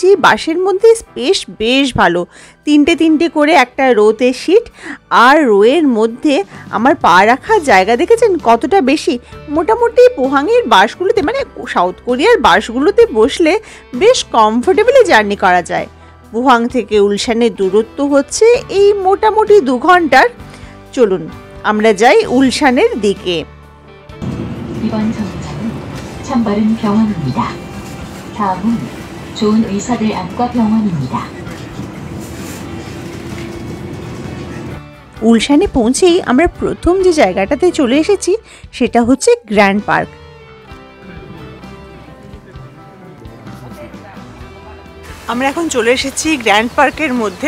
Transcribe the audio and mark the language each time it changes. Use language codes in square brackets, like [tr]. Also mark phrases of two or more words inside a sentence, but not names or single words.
[bn] বাসের মধ্যে স্পেস বেশ ভালো, তিনটে করে একটা রোতে সিট, আর রোয়ের মধ্যে আমার পা রাখার জায়গা দেখেছেন কতটা বেশি। মোটামুটি পোহাংয়ের বাসগুলোতে মানে সাউথ কোরিয়ার বাসগুলোতে বসলে বেশ [en] comfortably journey [bn] করা যায়। পোহাং থেকে উলশানের দূরত্ব হচ্ছে এই মোটামুটি 2 ঘন্টার। চলুন আমরা যাই উলশানের দিকে। [ko] 이번 정류장은 참바른 병원입니다. 다음은 좋은 의사들 안과 병원입니다. [bn] উলশানে পৌঁছেই আমরা প্রথম যে জায়গাটাতে চলে এসেছি সেটা হচ্ছে গ্র্যান্ড পার্ক। আমরা এখন চলে এসেছি গ্র্যান্ড পার্কের মধ্যে।